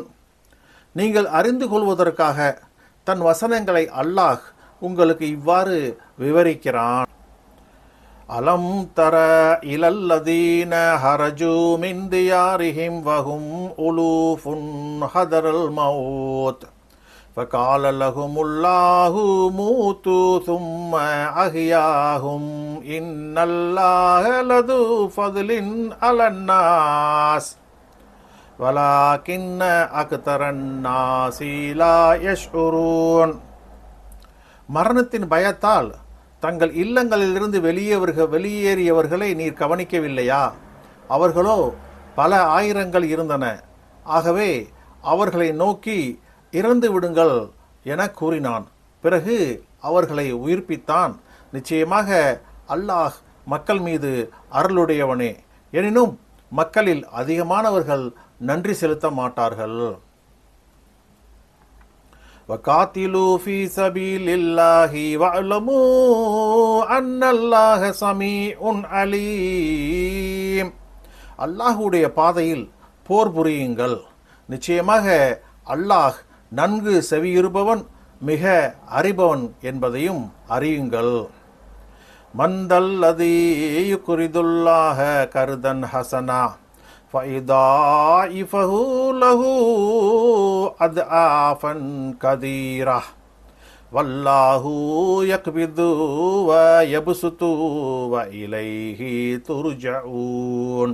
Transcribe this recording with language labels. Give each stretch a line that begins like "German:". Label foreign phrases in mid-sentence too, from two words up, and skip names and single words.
Tamil: நீங்கள் அறிந்து கொள்வதற்காக தன் வசனங்களை அல்லாஹ் உங்களுக்கு இவ்வாறு விவரிக்கிறான்.
Arabic: ألم تر إلى الذين خرجوا من ديارهم وهم ألوف حذر الموت فقال لهم الله موتوا ثم أحياهم إن الله لذو فضل على الناس ولكن أكثر الناس لا يشعرون.
Tamil: மரணத்தின் பயத்தால் தங்கள் இல்லங்களிலிருந்து வெளியேறியவர்களை நீர் கவனிக்கவில்லையா? அவர்களோ பல ஆயிரங்கள் இருந்தன. ஆகவே அவர்களை நோக்கி இறந்து விடுங்கள் என கூறினான். பிறகு அவர்களை உயிர்ப்பித்தான். நிச்சயமாக அல்லாஹ் மக்கள் மீது அருளுடையவனே. எனினும் மக்களில் அதிகமானவர்கள் நன்றி செலுத்த மாட்டார்கள்.
Arabic: وَقَاتِلُوا فِي سَبِيلِ اللَّهِ وَاعْلَمُوا أَنَّ اللَّهَ سَمِيعٌ عَلِيمٌ.
Tamil: அல்லாஹ்வுடைய பாதையில் போர் புரியுங்கள். நிச்சயமாக அல்லாஹ் நன்கு செவியுறுபவன், மிக அறிபவன் என்பதையும் அறியுங்கள்.
Arabic: من ذا الذي يقرض الله قرضا حسنا فيضاعفه له أضعافا كثيرة والله يقبض ويبسط وإليه ترجعون.